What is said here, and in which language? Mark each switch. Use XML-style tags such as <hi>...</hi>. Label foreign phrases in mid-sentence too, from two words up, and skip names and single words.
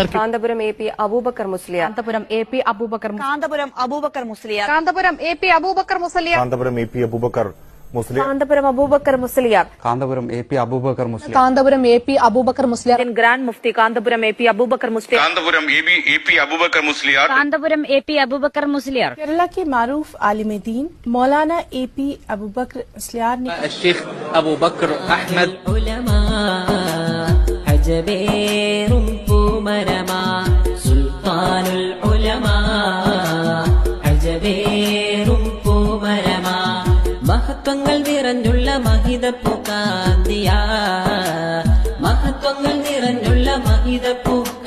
<ml>കാന്തപുരം എ പി അബൂബക്കർ മുസ്ലിയാർ. കാന്തപുരം എ പി അബൂബക്കർ കാന്തപുരം അബൂബക്കർ മുസ്ലിയാർ. കാന്തപുരം എ പി അബൂബക്കർ മുസ്ലിയാർ. കാന്തപുരം എ പി അബൂബക്കർ മുസ്ലിയാർ. കാന്തപുരം അബൂബക്കർ മുസ്ലിയാർ. കാന്തപുരം എ പി അബൂബക്കർ മുസ്ലിയാർ. കാന്തപുരം എ പി അബൂബക്കർ മുസ്ലിയാർ. ഗ്രാൻഡ് മുഫ്തി കാന്തപുരം എ പി അബൂബക്കർ മുസ്ലിയാർ. कांतपुरम एपी अबूबकर मुस्लियार. കാന്തപുരം എ പി അബൂബക്കർ മുസ്ലിയാർ.</ml> <hi>केरला के मारूफ आलिम दीन मौलाना ए पी अबूबकर मुस्लियार ने</hi> <ar>الشيخ أبو بكر أحمد.</ar> <ml>മഹത്വങ്ങൾ നിറഞ്ഞുള്ള മഹിതപ്പൂ കാന്തിയ മഹത്വങ്ങൾ നിറഞ്ഞുള്ള മഹിതപ്പൂ</ml>